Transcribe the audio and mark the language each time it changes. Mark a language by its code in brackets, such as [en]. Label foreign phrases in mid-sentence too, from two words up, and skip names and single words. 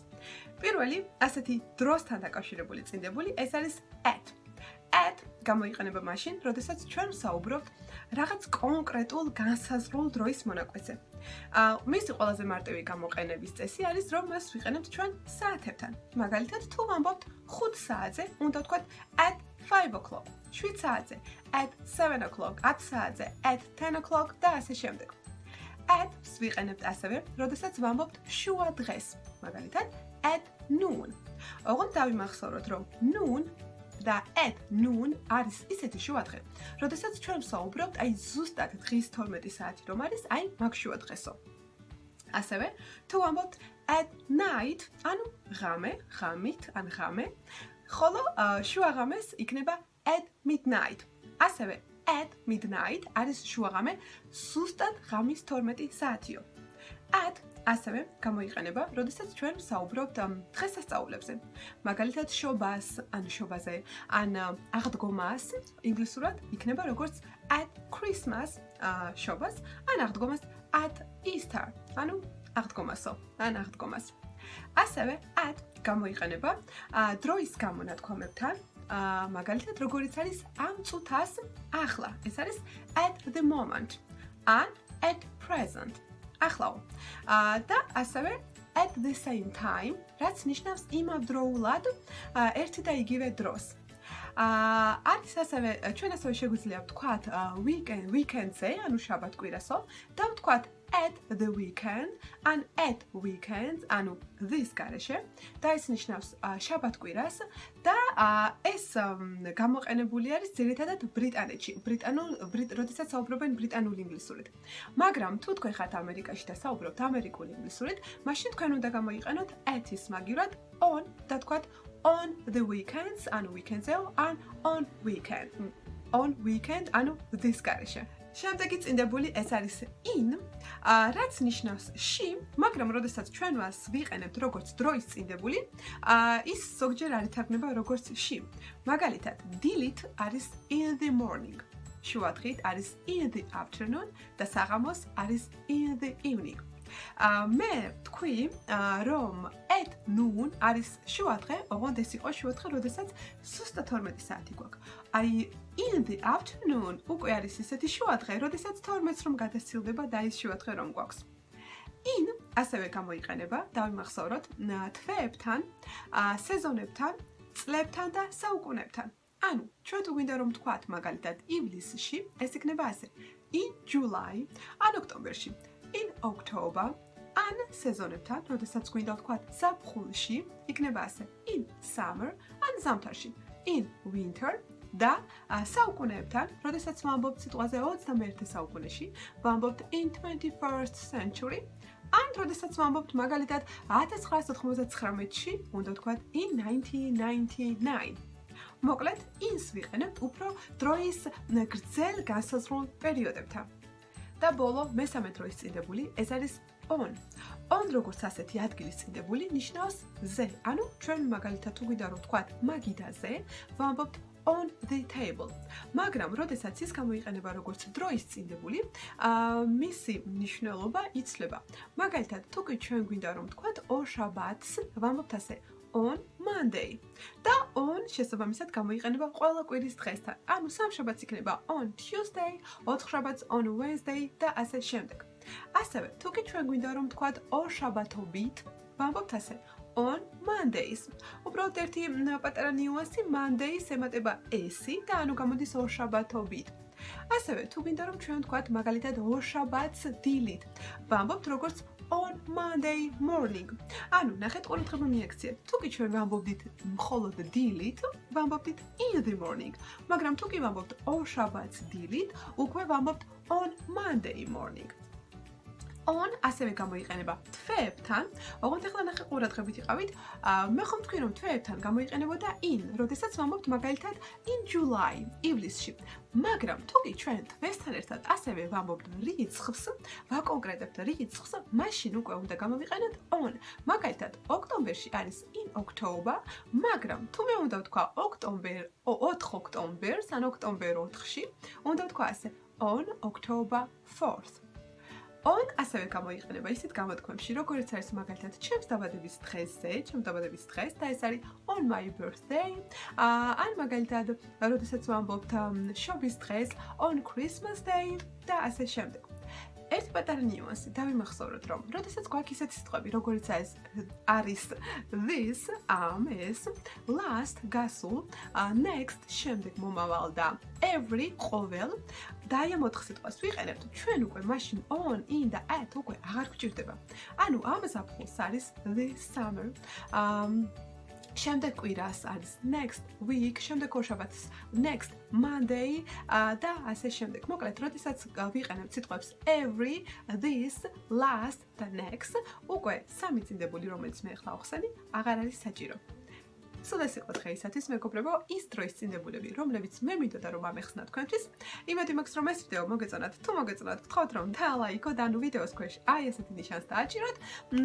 [ka] პირველი, ასეთი დროსთან დაკავშირებული წინდებული, ეს არის at. At გამოიყენება მაშინ, როდესაც ჩვენ ვსაუბრობთ რაღაც კონკრეტულ განსაზღვრულ დროის მონაკვეთზე. მისი ყველაზე მარტივი გამოყენების წესი არის, რომ მას ვიყენებთ ჩვენ საათებთან. მაგალითად, თუ ვამბობთ 5 საათზე, უნდა ვთქვათ [en] at 5 o'clock. [ka] 7 საათზე, [en] at 7 o'clock, [ka] 10 საათზე, [en] at 10 o'clock [ka] და ასე შემდეგ. At-ს ვიყენებთ ასევე, როდესაც ვამბობთ შუა დღეს. [en] მაგალითად, at noon. [ka] ოღონდ დავიმახსოვროთ, რომ noon და [en] at noon [ka] არის ისეთი შუა დღე, როდესაც ჩვენ ვსაუბრობთ აი ზუსტად დღის 12 საათი რომ არის, აი მაგ შუა დღესო. ასევე, თუ ვამბობთ [en] at night, [ka] ანუ ღამით, ან ღამე, ხოლო შუა ღამეს იქნება [en] at midnight. [ka] ასევე [en] at midnight [ka] არის შუაღამე სუსტად ღამის 12 საათიო. At ასევე გამოიყენება, როდესაც ჩვენ ვსაუბრობთ დღესასწაულებზე. მაგალითად, შობაზე, ან აღდგომას ინგლისურად იქნება როგორც [en] at Christmas, [ka] შობას, ან აღდგომას [en] at Easter, [ka] ანუ აღდგომასო, ან აღდგომას. ასევე at გამოიყენება დროის გამონათქვამებთან. მაგალითად, როგორიც არის ამ წუთას ახლა, ეს არის [en] at the moment, [ka] ან [en] at present, [ka] ახლაო. და ასევე [en] at the same time, [ka] რაც ნიშნავს იმავდროულად ერთი და იგივე დროს. არის ასევე, ჩვენ ასევე შეგვიძლია ვთქვათ weekend-ზე, ანუ შაბათ-კვირასო, და ვთქვათ [en] at the weekend, [ka] ან [en] at weekends, [ka] ანუ this გარეშე, და ეს ნიშნავს შაბათ-კვირას და ეს გამოყენებული არის ძირითადად ბრიტანეთში, როდესაც საუბრობენ ბრიტანულ ინგლისურით. მაგრამ თუ თქვენ ხართ ამერიკაში და საუბრობთ ამერიკულ ინგლისურით, მაშინ თქვენ უნდა გამოიყენოთ at-ის მაგივრად on და თქვათ [en] on the weekends, [ka] ანუ weekend-ზეო, ან [en] on weekend, [ka] ანუ this გარეშე. შემდეგი წინდებული ეს არის in, რაც ნიშნავს ში, მაგრამ როდესაც ჩვენ მას ვიყენებთ როგორც დროის წინდებული, ის ზოგჯერ არ ითარგმნება როგორც ში. მაგალითად, delete არის [en] in the morning, [ka] შუადღით არის [en] in the afternoon [ka] და საღამოს არის [en] in the evening. [ka] მე თქვი, რომ [en] at noon [ka] არის შუადღე, ოღონდ ეს იყო შუადღე, როდესაც სუსტად 12 საათი გვაქვს. აი [en] in the afternoon [ka] უკვე არის ისეთი შუადღე, როდესაც 12-ს რომ გადასცილდება და ის შუადღე რომ გვაქვს. In ასევე გამოიყენება, დავიმახსოვროთ, თვეებთან, სეზონებთან, წლებთან და საუკუნეებთან. ანუ, ჩვენ თუ გვინდა რომ ვთქვათ, მაგალითად, ივლისში, ეს იქნება ასე. [en] In July, [ka] ან ოქტომბერში. [en] In October, [ka] ან სეზონებთან, როდესაც გვინდა ვთქვათ ზაფხულში, იქნება ასე. [en] In summer, [ka] ან ზამთარში. [en] In winter [ka] და საუკუნეებთან, როდესაც ვამბობთ სიტყვაზე 21 საუკუნეში, ვამბობთ [en] in 21st century, [ka] ან როდესაც ვამბობთ მაგალითად 1999-ში, უნდა ვთქვათ [en] in 1999. [ka] მოკლედ, in-ს ვიყენებთ უფრო დროის გრძელ განსაზღვრულ პერიოდებთან. და ბოლო მესამე დროის წინდებული, ეს არის on. On როგორც ასეთი ადგილის წინდებული ნიშნავს ზე. ანუ ჩვენ მაგალითად თუ გვინდა რომ ვთქვათ მაგიდაზე, ვამბობთ [en] on the table. [ka] მაგრამ როდესაც ის გამოიყენება როგორც დროის წინდებული, მისი მნიშვნელობა იცვლება. მაგალითად, თუ კი ჩვენ გვინდა რომ ვთქვათ ორშაბათს, ვამბობთ ასე [en] on Monday. [ka] და on შესაბამისად გამოიყენება ყველა კვირის დღესთან. ანუ სამშაბათს იქნება [en] on Tuesday, [ka] ოთხშაბათს [en] on Wednesday [ka] და ასე შემდეგ. ასევე, თუ კი ჩვენ გვინდა რომ ვთქვათ ორშაბათობით, ვამბობთ ასე [en] on Mondays. [ka] უბრალოდ ერთი პატარა ნიუანსი, Mondays ემატება ესი და ანუ გამოდის ორშაბათობით. ასევე, თუ გვინდა რომ ჩვენ ვთქვათ მაგალითად ორშაბათს დილით, ვამბობთ როგორც [en] on Monday morning. [ka] ანუ ნახეთ ყურადღება მიაქციეთ. თუ კი ჩვენ ვამბობდით მხოლოდ დილით, ვამბობდით [en] in the morning. [ka] მაგრამ თუ კი ვამბობთ ორშაბათს დილით, უკვე ვამბობთ [en] on Monday morning. [ka] on ასევე გამოიყენება თვეებთან. ოღონდ ახლა ნახე ყურადღებით იყავით. მე ხომ თქვი რომ თვეებთან გამოიყენებოდა in, როდესაც ვამბობთ მაგალითად [en] in July, [ka] ივლისში. მაგრამ თუ კი ჩვენ თვესთან ერთად ასევე ვამბობთ რიცხვს, ვაკონკრეტებთ რიცხვს, მაშინ უკვე უნდა გამოვიყენოთ on. მაგალითად, ოქტომბერში არის [en] in October, [ka] მაგრამ თუ მე უნდა ვთქვა 4 ოქტომბერს, ან ოქტომბერ 4-ში, უნდა ვთქვა ასე [en] on October 4th. [ka] On ასევე გამოიყენება ისეთ გამოთქმებში, როგორც არის მაგალითად ჩემს დაბადების დღეზე, ჩემს დაბადების დღეს და ეს არის [en] on my birthday. [ka] ან მაგალითად, როდესაც ვამბობთ შობის დღეს [en] on Christmas day [ka] და ასე შემდეგ. ერთი პატარა ნიუანსი დავიმახსოვროთ, რომ როდესაც გვაქვს ისეთი სიტყვები, როგორც არის this, ეს, last, გასულ, next, შემდეგ მომავალ და every, ყოველ და აი ამ 4 სიტყვას ვიყენებთ, ჩვენ უკვე მაშინ [en] on, in [ka] და at უკვე აღარ გვჭირდება. ანუ ამ ზაფხულს არის [en] this summer. [ka] შემდეგ კვირას არის [en] next week, [ka] შემდეგ ორშაბათს [en] next Monday [ka] და ასე შემდეგ. მოკლედ, როდესაც ვიყენებთ სიტყვებს [en] every, this, last [ka] და next, უკვე სამი წინდებული, რომელიც მე ახლა ვახსენე, აღარ არის საჭირო. სულ ეს იყო დღეისათვის, მეგობრებო, ის დროის წინდებულები, რომლებიც მე მინდოდა რომ ამეხსნა თქვენთვის. იმედი მაქვს, რომ ეს ვიდეო მოგეწონათ. თუ მოგეწონათ, გთხოვთ რომ დალაიქოთ, ანუ ვიდეოს ქვეშ აი ესეთი ნიშანს დააჭიროთ.